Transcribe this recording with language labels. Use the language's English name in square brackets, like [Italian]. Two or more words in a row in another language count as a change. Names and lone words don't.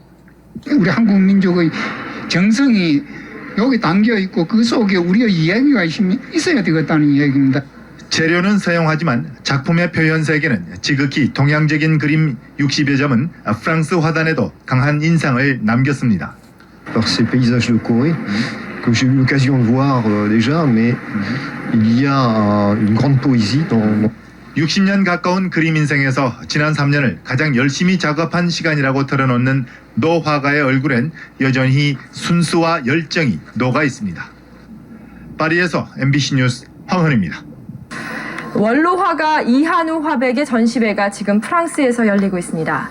[Korean] 우리 한국 민족의 정성이 여기 담겨 있고 그 속에 우리의 이야기가 있어야 되겠다는 이야기입니다. 재료는 서양화지만 작품의 표현 세계는 지극히 동양적인 그림 60여 점은 프랑스 화단에도 강한 인상을 남겼습니다. [French] Par ces paysages de Corée que j'ai eu l'occasion de voir déjà, mais il y a une grande poésie dans [Korean] 60년 가까운 그림 인생에서 지난 3년을 가장 열심히 작업한 시간이라고 털어놓는 노 화가의 얼굴엔 여전히 순수와 열정이 녹아 있습니다. 파리에서 MBC 뉴스 황헌입니다. 원로 화가 이한우 화백의 전시회가 지금 프랑스에서 열리고 있습니다.